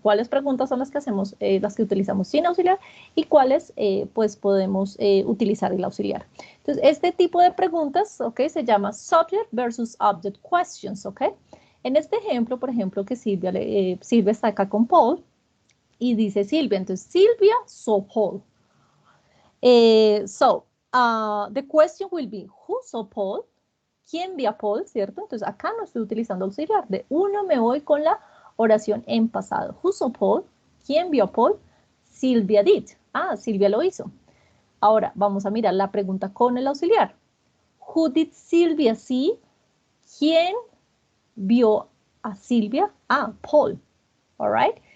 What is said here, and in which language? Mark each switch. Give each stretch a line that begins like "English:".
Spanish: ¿Cuáles preguntas son las que hacemos, las que utilizamos sin auxiliar y cuáles pues podemos utilizar el auxiliar? Entonces, este tipo de preguntas, ¿ok? Se llama subject versus object questions, ¿ok? En este ejemplo, por ejemplo, que Silvia está acá con Paul y dice Silvia, entonces Silvia saw Paul.
English: The question will be, who saw Paul?
Spanish: ¿Quién vio a Paul? ¿Cierto? Entonces acá no estoy utilizando auxiliar. De uno me voy con la oración en pasado.
English: Who saw Paul?
Spanish: ¿Quién vio a Paul?
English: Silvia did.
Spanish: Ah, Silvia lo hizo. Ahora vamos a mirar la pregunta con el auxiliar.
English: Who did Silvia see?
Spanish: ¿Quién vio a Silvia?
English: Ah, Paul. All right.